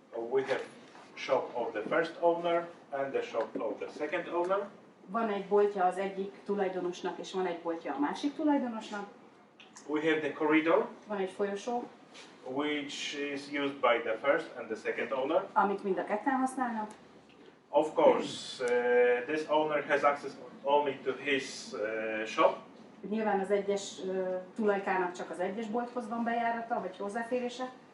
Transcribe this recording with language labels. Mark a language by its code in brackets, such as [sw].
[en] We have shop of the first owner and the shop of the second owner. [hu] Van egy boltja az egyik tulajdonosnak, és van egy boltja a másik tulajdonosnak. [en] We have the corridor, [hu] Van egy folyosó, [en] which is used by the first and the second owner. [hu] amit mind a ketten használnak. [en] Of course, this owner has access only to his shop. [hu] Nyilván az egyes tulajkának csak az egyes bolthoz van bejárata, vagy hozzáférése,